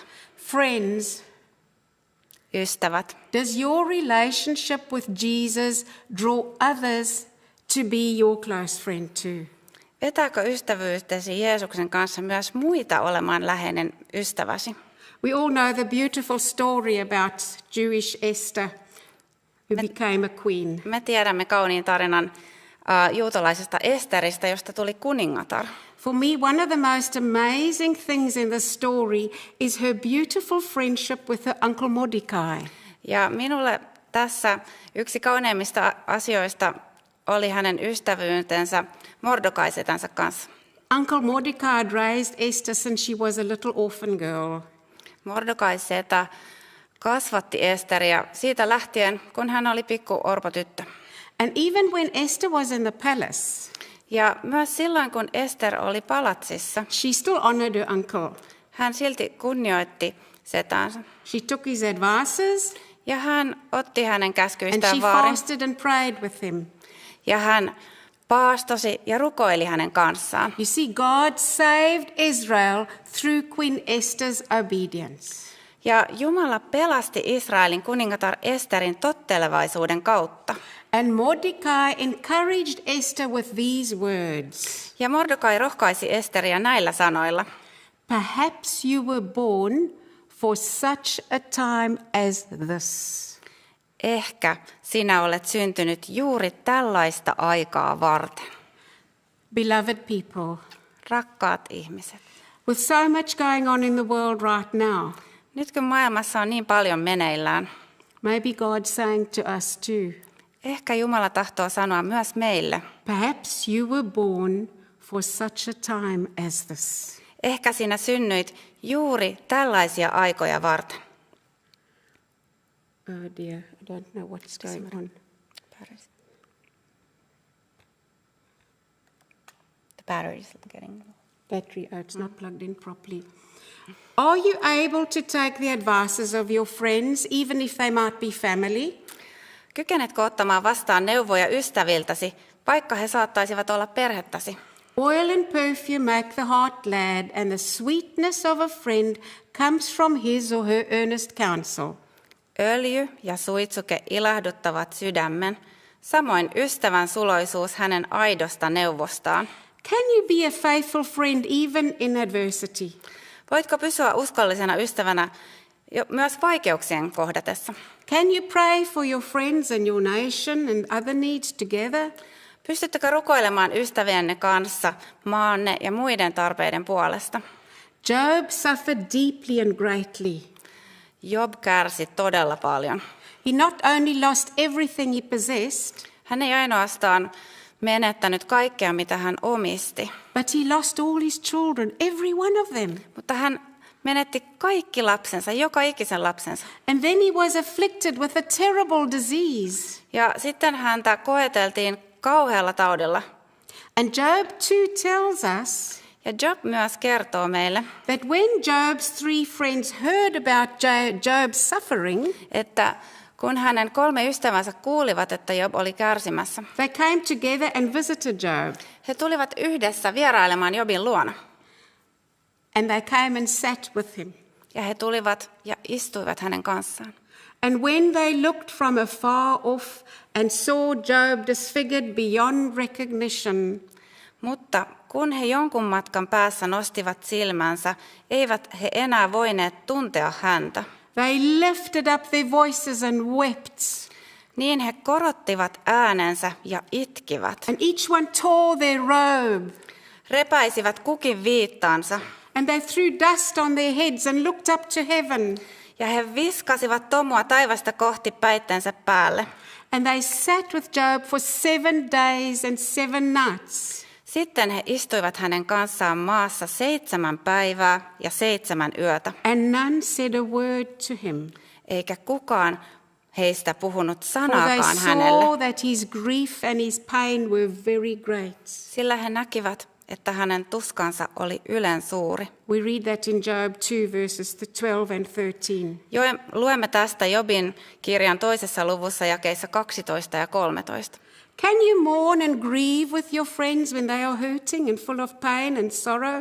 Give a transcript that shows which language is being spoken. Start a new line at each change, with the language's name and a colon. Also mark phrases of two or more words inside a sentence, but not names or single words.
English: Friends,
Finnish: ystävät,
English: does your relationship with Jesus draw others to be your close friend too?
Finnish: Vetääkö ystävyytesi Jeesuksen kanssa myös muita olemaan läheinen ystäväsi?
English: We all know the beautiful story about Jewish Esther, who became a queen.
Finnish: Me tiedämme kauniin tarinan juutalaisesta Esteristä, josta tuli kuningatar.
English: For me, one of the most amazing things in the story is her beautiful friendship with her uncle Mordecai.
Finnish: Ja minulle tässä yksi kauneimmista asioista oli hänen ystävyytensä Mordokaisetänsä kanssa.
English: Uncle Mordecai had raised Esther since she was a little orphan girl.
Finnish: Mordokaisetä kasvatti Esteriä siitä lähtien, kun hän oli pikku orpotyttö.
English: And even when Esther was in the palace,
Finnish: ja myös silloin, kun Ester oli palatsissa,
English: she still honored her uncle.
Finnish: Hän silti kunnioitti setäänsä.
English: She took his advices,
Finnish: ja hän otti hänen käskyistään
English: and she
Finnish: vaarin.
English: fasted and prayed with him.
Finnish: Ja hän paastosi ja rukoili hänen kanssaan.
English: You see, God saved Israel through Queen Esther's obedience.
Finnish: Ja Jumala pelasti Israelin kuningatar Esterin tottelevaisuuden kautta.
English: And Mordecai encouraged Esther with these words.
Finnish: Ja Mordekai rohkaisi Esteriä näillä sanoilla.
English: Perhaps you were born for such a time as this.
Finnish: Ehkä sinä olet syntynyt juuri tällaista aikaa varten.
English: Beloved people,
Finnish: rakkaat ihmiset,
English: with so much going on in the world right now,
Finnish: nyt kun maailmassa on niin paljon meneillään,
English: maybe God's saying to us too.
Finnish: Ehkä Jumala tahtoo sanoa myös meille.
English: Perhaps you were born for such a time as this.
Finnish: Ehkä sinä synnyit juuri tällaisia aikoja varten.
English: Oh dear, I don't know what's going on. The battery is getting low. Battery, oh, it's not plugged in properly. Are you able to take the advices of your friends, even if they might be family?
Finnish: Kykenetkö ottamaan vastaan neuvoja ystäviltäsi, vaikka he saattaisivat olla perhettäsi?
English: Oil and perfume make the heart glad, and the sweetness of a friend comes from his or her earnest counsel.
Finnish: Öljy ja suitsuke ilahduttavat sydämen, samoin ystävän suloisuus hänen aidosta neuvostaan.
English: Can you be a faithful friend even in adversity?
Finnish: Voitko pysyä uskollisena ystävänä myös vaikeuksien kohdatessa?
English: Can you pray for your friends and your nation and other needs together?
Finnish: Pystyttekö rukoilemaan ystävienne kanssa maanne ja muiden tarpeiden puolesta?
English: Job suffered deeply and greatly.
Finnish: Job kärsi todella paljon.
English: He not only lost everything he possessed,
Finnish: Hän ei ainoastaan menettänyt kaikkea, mitä hän omisti,
English: but he lost all his children, every one of them.
Finnish: mutta hän menetti kaikki lapsensa, joka ikisen lapsensa.
English: And then he was afflicted with a terrible disease.
Finnish: Ja sitten häntä koeteltiin kauhealla taudilla.
English: And Job too tells us
Finnish: Ja Job myös kertoo meille,
English: that when Job's three friends heard about Job's suffering,
Finnish: että kun hänen 3 ystävänsä kuulivat, että Job oli kärsimässä,
English: they came together and visited Job.
Finnish: he tulivat yhdessä vierailemaan Jobin luona.
English: And they came and sat with him.
Finnish: Ja he tulivat ja istuivat hänen kanssaan.
English: And when they looked from afar off and saw Job disfigured beyond recognition,
Finnish: Mutta kun he jonkun matkan päässä nostivat silmänsä, eivät he enää voineet tuntea häntä.
English: they lifted up their voices and wept.
Finnish: Niin he korottivat äänensä ja itkivät.
English: And each one tore their robe.
Finnish: Repäisivät kukin viittaansa.
English: And they threw dust on their heads and looked up to heaven.
Finnish: Ja he viskasivat tomua taivasta kohti päittensä päälle.
English: And they sat with Job for 7 days and 7 nights.
Finnish: Sitten he istuivat hänen kanssaan maassa 7 päivää ja 7 yötä.
English: And none said a word to him.
Finnish: Eikä kukaan heistä puhunut
English: For they
Finnish: sanaakaan
English: saw
Finnish: hänelle,
English: that his grief and his pain were very great.
Finnish: sillä he näkivät, että hänen tuskansa oli ylen suuri.
English: We read that in Job 2 verses 12 and 13.
Finnish: Luemme tästä Jobin kirjan 2. luvussa jakeissa 12 ja 13.
English: Can you mourn and grieve with your friends when they are hurting and full of pain and sorrow?